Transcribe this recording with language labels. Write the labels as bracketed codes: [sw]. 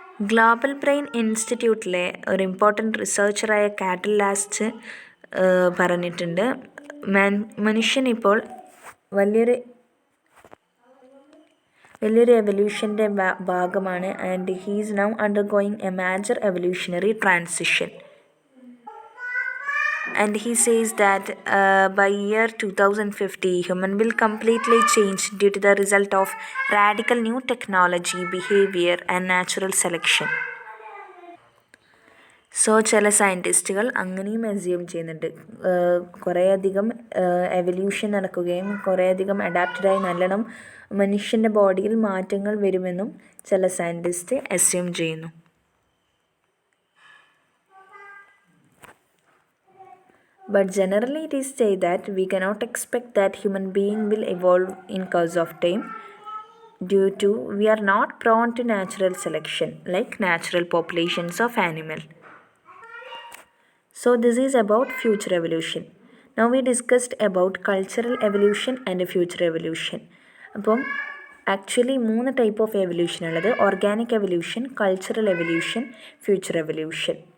[ml] Global brain ഇൻസ്റ്റിറ്റ്യൂട്ടിലെ ഒരു important റിസർച്ചറായ cattle last പറഞ്ഞിട്ടുണ്ട്, മനുഷ്യൻ ഇപ്പോൾ വലിയൊരു എവല്യൂഷൻ്റെ ഭാഗമാണ് [en] And he is now undergoing a major evolutionary transition. And he says that by year 2050 human will completely change due to the result of radical new technology, behavior and natural selection. [ml] So ചില സയൻറ്റിസ്റ്റുകൾ അങ്ങനെയും assume ചെയ്യുന്നുണ്ട്, കുറേയധികം evolution നടക്കുകയും കുറേയധികം അഡാപ്റ്റഡായി നല്ലോണം മനുഷ്യൻ്റെ ബോഡിയിൽ മാറ്റങ്ങൾ വരുമെന്നും ചില സയൻറ്റിസ്റ്റ് അസ്യൂം ചെയ്യുന്നു. [en] But generally it is said that we cannot expect that human being will evolve in course of time due to we are not prone to natural selection like natural populations of animal. So this is about future evolution. Now we discussed about cultural evolution and future evolution. [ml] അപ്പം actually 3 type of evolution ഉള്ളത്: organic evolution, cultural evolution, future evolution.